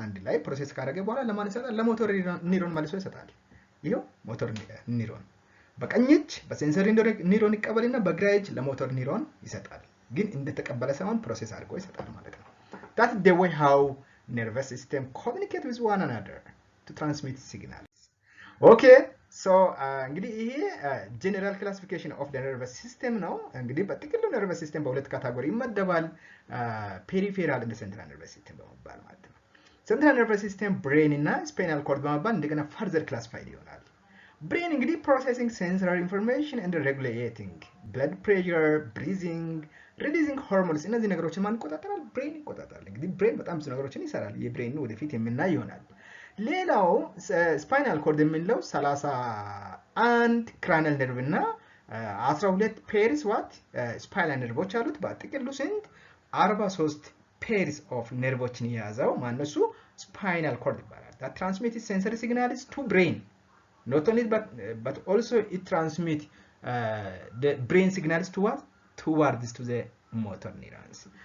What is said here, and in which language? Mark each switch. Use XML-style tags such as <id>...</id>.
<am>አንድ ላይ ፕሮሰስ ካደረገ በኋላ ለማን ይሰጣል? ለሞተር ኒውሮን መልሶ ይሰጣል። ይሄው ሞተር ኒውሮን በቀኝ እጅ በሴንሰሪ ኒውሮን ይቀበልና በግራ እጅ ለሞተር ኒውሮን ይሰጣል። ግን እንደተቀበለ ሳይሆን ፕሮሰስ አድርጎ ይሰጣል ማለት ነው።</am> <en>that is the way how nervous system communicate with one another to transmit signals.</en> <am>okay so እንግዲህ ይሄ</am> <en>general classification of the nervous system</en> <am>ነው። እንግዲህ በጥቅሉ nervous system በሁለት ካቴጎሪ ይመደባል።</am> <en>peripheral and central nervous system</en> <am>በመባል ማለት ነው።</am> <en>central nervous system</en> <am>brain እና spinal cord በመባል እንደገና</am> <en>further classified</en> <am>ይሆናል። brain እንግዲህ</am> <en>processing sensory information and regulating blood pressure, breathing, releasing hormones</en> <am>እነዚህ ነገሮችን ማን ይቆጣጠራል? ብሬን ይቆጣጠራል። እንግዲህ ብሬን በጣም ብዙ ነገሮችን ይሰራል። የብሬን ወደፊት የምናይ ይሆናል። ሌላው ስፓይናል ኮርድ የምንለው 31 ክራኒያል ነርቭ እና 12 ፔርስ ዋት ስፓይናል ነርቮች አሉት። በጥቅሉ ስንት? 43 ፔርስ ኦፍ ነርቮችን የያዘው ማነሱ? ስፓይናል ኮርድ ይባላል።</am> <en>that transmits sensory signals to brain. Not only but also it transmits the brain signals to what? Towards to the motor neurons.</en>